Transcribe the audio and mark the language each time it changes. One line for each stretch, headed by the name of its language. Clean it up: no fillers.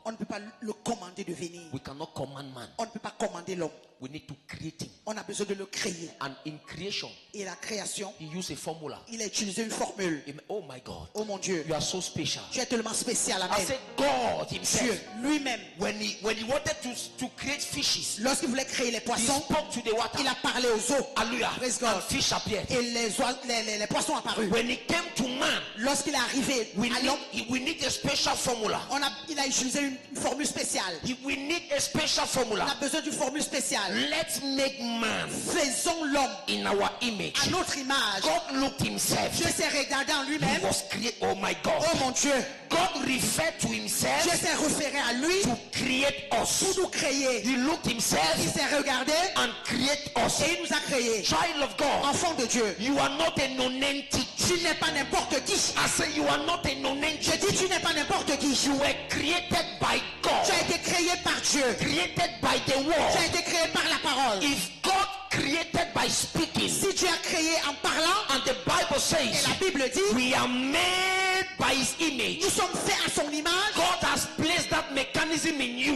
French: On ne peut pas le commander de venir.
English: We cannot command man.
French: On ne peut pas commander l'homme.
English: We need to create him.
French: On a besoin de le créer.
English: And in creation,
French: Et la création,
English: he used a formula.
French: il a utilisé une formule.
English: Amen. Oh my God.
French: Oh mon Dieu,
English: You are so special.
French: tu es tellement spécial.
English: I Amen. said God
French: Dieu
English: himself,
French: lui-même,
English: when he wanted to create fishes,
French: lorsqu'il voulait créer les
English: he
French: poissons,
English: spoke to the water.
French: il a parlé aux eaux.
English: Hallelujah. Praise God. And fish appeared.
French: Et les poissons apparus.
English: When it came to man,
French: Lorsqu'il est arrivé à l'homme,
English: we need a special formula.
French: il a utilisé une formule spéciale.
English: We need a special
French: On
English: formula.
French: a besoin d'une formule spéciale.
English: Let's make man
French: Faisons l'homme
English: in our image.
French: à notre image.
English: God looked himself.
French: Dieu s'est regardé en
English: He
French: lui-même.
English: was created. Oh my God.
French: Oh mon Dieu,
English: God referred to
French: Dieu
English: himself
French: s'est référé à lui
English: to create us.
French: pour nous créer.
English: He looked
French: Il
English: himself
French: s'est regardé
English: and create us.
French: et il nous a créés.
English: Child of God,
French: Enfant de Dieu.
English: you are not a nonentity.
French: Tu n'es pas n'importe qui.
English: I say you are not a
French: Je dis
English: nonentity.
French: tu n'es pas n'importe qui.
English: You were created by
French: Tu as
English: God,
French: été créé par Dieu.
English: created by the
French: Tu as
English: word.
French: été créé par la parole.
English: If God created by speaking,
French: Si Dieu a créé en parlant,
English: and the Bible
French: et
English: says
French: la Bible dit,
English: we are made by His image,
French: nous sommes faits à son image.
English: God has placed that mechanism in you